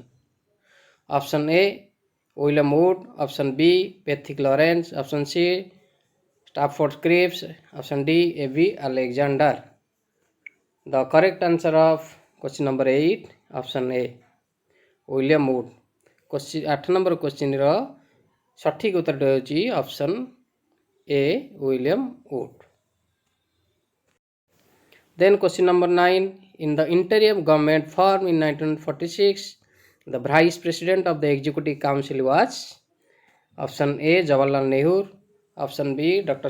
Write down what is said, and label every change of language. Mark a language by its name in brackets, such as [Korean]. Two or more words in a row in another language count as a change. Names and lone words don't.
[English] Option A, William Wood. Option B, Patrick Lawrence. Option C, Stafford Cripps. Option D, A.V. Alexander. The correct answer of question number 8, option A, William Wood. Question 8 number question [Odia] ର ସଠିକ ଉତ୍ତରଟି ହେଉଛି [English] option A, [Odia] William Wood. [English] Then question number 9. In the interim government formed in 1946, the vice president of the executive council was option A, Jawaharlal Nehru, option B, Dr.